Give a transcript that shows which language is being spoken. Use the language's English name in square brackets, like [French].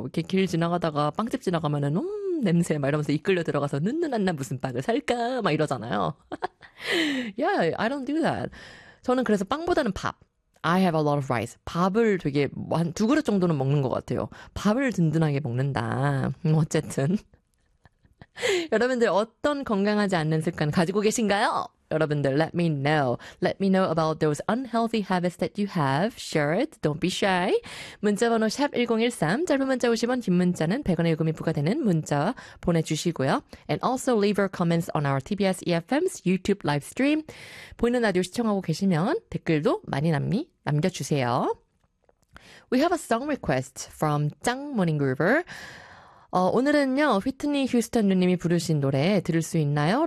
[Korean] 이렇게 길 지나가다가 빵집 지나가면은 냄새 막 이러면서 이끌려 들어가서 눈누난나 무슨 빵을 살까 막 이러잖아요. [English] Yeah, I don't do that. [Korean] 저는 그래서 빵보다는 밥. [English] I have a lot of rice. [Korean] 밥을 되게 한 두 그릇 정도는 먹는 것 같아요. 밥을 든든하게 먹는다. 어쨌든 여러분들 어떤 건강하지 않는 습관 가지고 계신가요? 여러분들 [English] let me know. Let me know about those unhealthy habits that you have. Share it. Don't be shy. [Korean] 문자번호 샵 1013. 짧은 문자 50원, 긴 문자는 100원의 요금이 부과되는 문자 보내주시고요. [English] And also leave your comments on our TBS EFM's YouTube live stream. [Korean] 보이는 라디오 시청하고 계시면 댓글도 많이 남겨주세요. [English] We have a song request from 짱 Morning Groover. [Korean] 오늘은요, 휘트니 휴스턴 누님이 부르신 노래 들을 수 있나요?